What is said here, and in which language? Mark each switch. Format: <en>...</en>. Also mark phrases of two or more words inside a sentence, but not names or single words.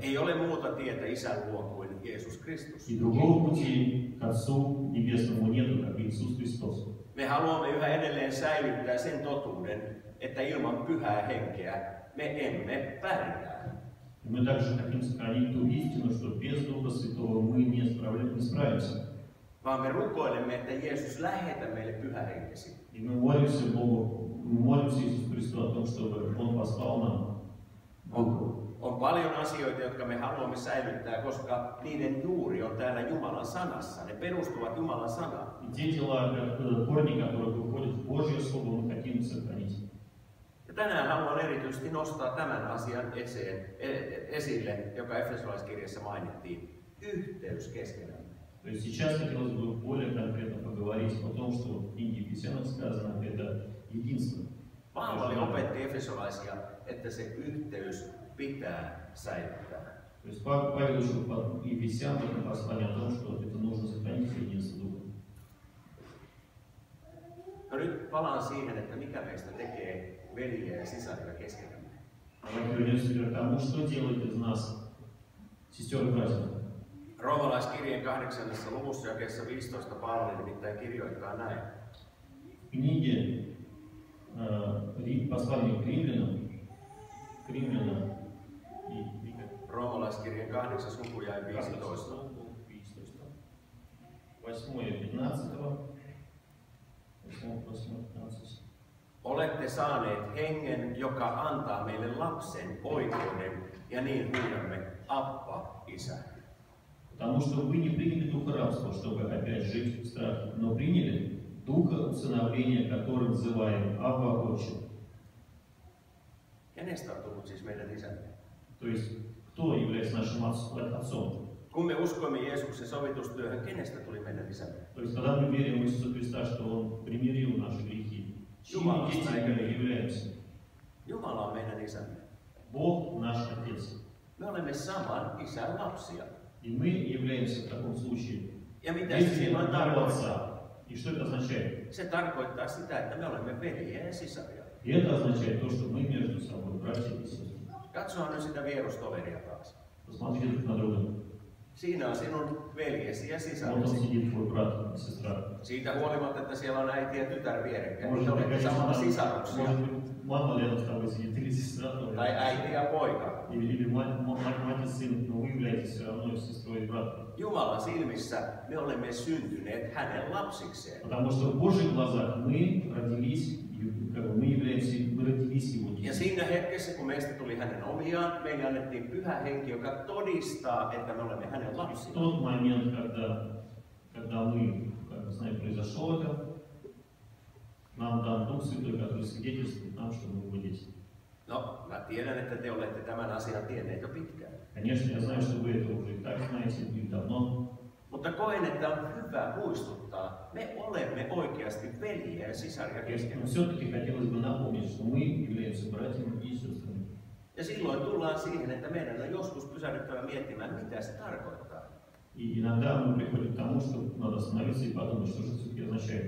<fi>Ei ole muuta tietä Isän luo kuin Jeesus Kristus.</fi> <ru>И другого пути к Отцу Небесному нету, как Иисус Христос.</ru> <fi>Me haluamme yhä edelleen säilyttää sen totuuden, että ilman pyhää henkeä me emme pärjää.</fi> <ru>И мы также хотим сохранить ту истину, что без Духа Святого мы не справимся.</ru> <fi>Vaan me rukoilemme, että Jeesus lähetä meille pyhähenkesi.</fi> <ru>И мы молимся Богу, мы молимся Иисусу Христу о том, чтобы Он послал нам Духа.</ru> <fi>On paljon asioita, jotka me haluamme säilyttää, koska niiden juuri on täällä Jumalan sanassa. Ne perustuvat Jumalan sanaan.</fi> <ru>И те дела, корни, которые выходят в Божье Слово, мы хотим сохранить.</ru> <fi>Ja tänään haluan erityisesti nostaa tämän asian esille, joka Efesolaiskirjassa mainittiin. Yhteys keskenämme.</fi> <ru>То есть сейчас хотелось бы более конкретно поговорить о том, что в книге Ефесянам сказано, это единство.</ru> <fi>Paavali opetti efesolaisia, että se yhteys pitää säilyttää.</fi> <ru>То есть Павел учил Ефесян в этом послании о том, что это нужно сохранить единство Духа.</ru> <fi>No nyt palaan siihen, että mikä meistä tekee veljiä ja sisaria keskenämme.</fi> <ru>Давайте вернемся к тому, что делает из нас сестер и братьев.</ru> <fi>Roomalaiskirjeen 8. luvussa jakeessa 15 Paavali nimittäin kirjoittaa näin.</fi> <ru>В книге послания к римлянам</ru> <fi>Roomalaiskirjeen 8. luku jäi 15. 8.15. Olette saaneet hengen, joka antaa meille lapsen oikeuden, ja niin huudamme, Appa, Isä.</fi> <ru>Потому что вы не приняли духа рабства, чтобы опять жить в страхе, но приняли духа усыновления, которым называем Абба, Отче.</ru> <fi>Kenestä on tullut siis meidän isämme?</fi> <ru>То есть, кто является нашим отцом?</ru> <fi>Kun me uskoimme Jeesuksen sovitustyöhön, kenestä tuli meidän isämme?</fi> <ru>То есть, когда мы верим в Иисуса Христа, что Он примирил наши грехи, чьими детьми мы являемся?</ru> <fi>Jumala on meidän isämme.</fi> <ru>Бог наш Отец.</ru> <fi>Me olemme saman isän lapsia.</fi> <ru>И мы являемся в таком случае</ru> <fi>Ja mitä se silloin</fi> <ru>детьми</ru> <fi>tarkoittaa?</fi> <ru>Отца. И что это означает?</ru> <fi>Se tarkoittaa sitä, että me olemme veljiä ja sisaria.</fi> <ru>И это означает то, что мы между собой братья и сестры.</ru> <fi>Katsoa nyt sitä vierustoveria taas.</fi> <ru>Посмотрите друг на друга.</ru> <fi>Siinä on sinun veljesi ja</fi> <ru>Вот он</ru> <fi>sisaresi.</fi> <ru>сидит, твой брат и сестра.</ru> <fi>Siitä huolimatta, että siellä on äiti ja tytär vierekkäin,</fi> <ru>Может</ru> <fi>niin</fi> <ru>быть,</ru> <fi>olette</fi> <ru>конечно,</ru> <fi>samalla</fi> <ru>может</ru> <fi>sisaruksia.</fi> <ru>быть, мама рядом с тобой сидит, или сестра твоя.</ru> <fi>Tai äiti ja poika.</fi> <ru>Или мать и сын, но вы являетесь все равно сестрой и братом.</ru> <fi>Jumalan silmissä me olemme syntyneet hänen lapsikseen.</fi> <ru>Потому что в Божьих глазах мы родились, мы родились Его</ru> <fi>Ja</fi> <ru>детьми.</ru> <fi>siinä hetkessä, kun meistä tuli hänen omiaan, meille annettiin pyhä henki, joka todistaa, että me olemme hänen</fi> <ru>В</ru> <fi>lapsia.</fi> <ru>тот момент, когда мы, как мы знаем, произошло это, нам дан Дух Святой, который свидетельствует нам, что мы Его дети.</ru> <fi>No, mä tiedän, että te olette tämän asian tienneet jo pitkään.</fi> <ru>Конечно, я знаю, что вы это уже и так знаете, и давно.</ru> <fi>Mutta koen, että on hyvä muistuttaa, me olemme oikeasti veljiä ja sisaria</fi> <ru>Но</ru> <fi>keskenään.</fi> <ru>все-таки хотелось бы напомнить, что мы являемся братьями и сестрами.</ru> <fi>Ja silloin tullaan siihen, että meidän on joskus pysähdyttävä miettimään, mitä se tarkoittaa.</fi> <ru>И иногда мы приходим к тому, что надо остановиться и подумать, что же это все-таки означает.</ru>